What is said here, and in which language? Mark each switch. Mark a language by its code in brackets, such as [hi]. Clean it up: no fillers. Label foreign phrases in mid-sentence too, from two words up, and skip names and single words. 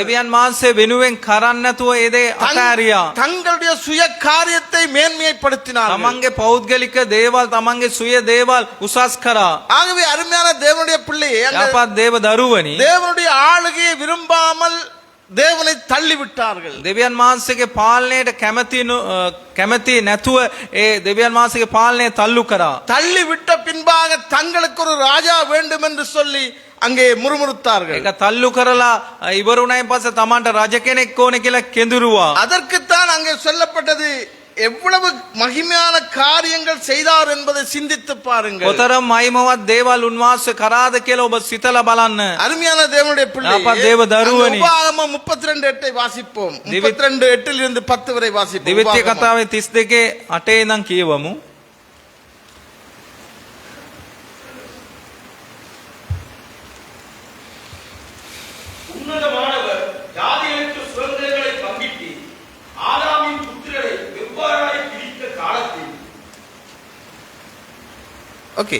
[si] දෙවියන් වහන්සේ වෙනුවෙන් කරන්න නැතුව ඒ දේ අතාරියා. [ta] தங்களுடைய சுய காரியத்தை மேன்மைப்படுத்தினார்கள். [si] තමන්ගේ පෞද්ගලික දේවල් තමන්ගේ සුය දේවල් උසස් කරා. [ta] ஆகவே அருமையான தேவனுடைய பிள்ளையே, [si] යහපත් දේව දරුවනි [ta] தேவனுடைய ஆளுகையை விரும்பாமல் தேவனை தள்ளிவிட்டார்கள். [si] දෙවියන් වහන්සේගේ පාලනයට කැමති නැතුව ඒ දෙවියන් වහන්සේගේ පාලනය තල්ලු කරා. [ta] தள்ளிவிட்ட பின்பாக தங்களுக்கு ஒரு ராஜா வேண்டும் என்று சொல்லி அங்கே முறுமுறுத்தார்கள். [si] ඒක තල්ලු කරලා ඉවරුණයින් පස්සේ තමන්ට රජ කෙනෙක් ඕනේ කියලා කෙඳුරුවා. [ta] அதற்குத்தான் அங்கே சொல்லப்பட்டது எவ்வளவு மகிமையான காரியங்கள் செய்தார் என்பதை சிந்தித்து பாருங்கள். [si] කොතරම් මහිමවත් දේවල් උන්වහන්සේ කරාද කියලා ඔබ සිතලා බලන්න. [ta] அருமையான தேவனுடைய பிள்ளையே, [si] அப்பா, දේව දරුවනේ. [ta] உபாகமம் 32:8 வாசிப்போம். 32:8 இருந்து 10 வரை வாசிப்போம். [si] දිවිත්‍ය [ta] உபாகமம். [si] කතාවේ 32:8 ඉඳන් කියවමු. [ta] உன்னதமானவர் ஜாதிகளுக்கு சுதந்திரங்களை பங்கிட்டு ஆதாமின் புத்திரரை வெவ்வேறாய் பிரித்த காலத்தில் ஓகே.